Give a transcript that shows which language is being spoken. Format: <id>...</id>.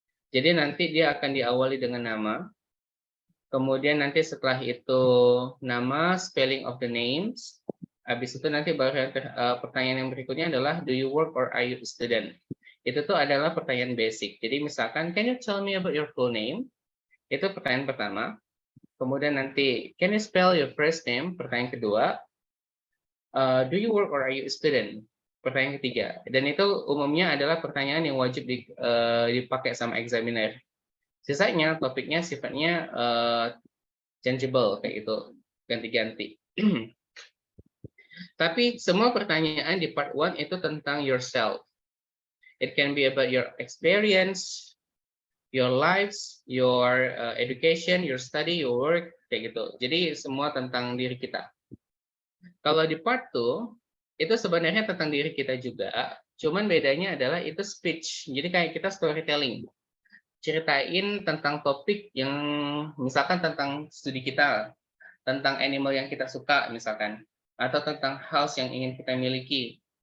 <id>Jadi nanti dia akan diawali dengan nama. Kemudian nanti setelah itu nama,</id> <en>spelling of the names.</en> <id>Habis itu nanti baru pertanyaan yang berikutnya adalah</id> <en>do you work or are you a student?</en> <id>Itu tuh adalah pertanyaan basic. Jadi misalkan</id> <en>can you tell me about your full name?</en> <id>Itu pertanyaan pertama. Kemudian nanti</id> <en>can you spell your first name?</en> <id>Pertanyaan kedua.</id> <en>Do you work or are you a student?</en> <id>Pertanyaan ketiga. Dan itu umumnya adalah pertanyaan yang wajib dipakai sama examiner. Sisanya topiknya sifatnya changeable kayak gitu, ganti-ganti. Tapi semua pertanyaan di part 1 itu tentang yourself.</id> <en>It can be about your experience, your lives, your education, your study, your work</en> <id>kayak gitu. Jadi semua tentang diri kita. Kalau di part 2 itu sebenarnya tentang diri kita juga, cuman bedanya adalah itu speech. Jadi kayak kita storytelling. Ceritain tentang topik yang misalkan tentang studi kita, tentang animal yang kita suka misalkan, atau tentang house yang ingin kita miliki.</id>